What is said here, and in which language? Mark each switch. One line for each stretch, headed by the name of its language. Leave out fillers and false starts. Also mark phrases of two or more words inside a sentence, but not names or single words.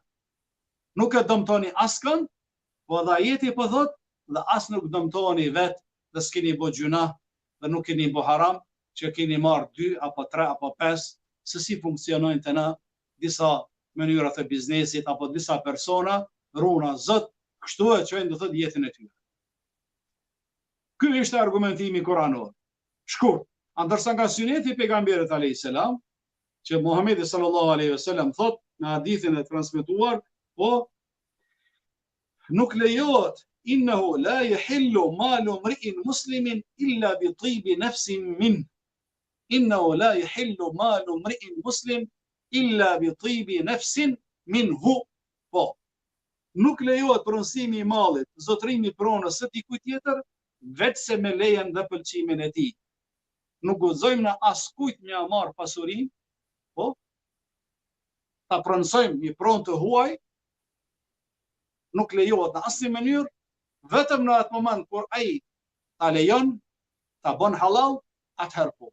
Albanian: Nuk e dëmtoni askën, po dha jeti po thot, dhe as nuk dëmtoni vetë dhe s'keni bë gjuna dhe nuk keni bë haram, që keni marrë 2 apo 3 apo 5, se si funksionojnë të na disa mënyrat e biznesit apo disa persona, runa zot, kështu e çojnë do thot jetën e tyre. Ky ishte argumentimi kuranor. Shkurt, ndërsa nga syneti i pejgamberit
Arabic: عليه السلام,
Albanian: që Muhamedi
Arabic: صلى الله عليه وسلم
Albanian: thot në hadithin e transmetuar, po nuk lejohet
Arabic: إنه لا يحل مال امرئ مسلم إلا بطيب نفس من. إنه لا يحل مال امرئ مسلم إلا بطيب نفس منه.
Albanian: Po, nuk lejohet pronësimi i mallit, zotrimi i pronës së dikujt tjetër, vetëse me lejen dhe pëlqimin e tij. Nuk guxojmë na askujt me marr pasurinë, po ta pronësojmë një pronë të huaj, nuk lejohet në asnjë mënyrë, vetëm në atë moment kur ai ta lejon, ta bën halal, atëherë po.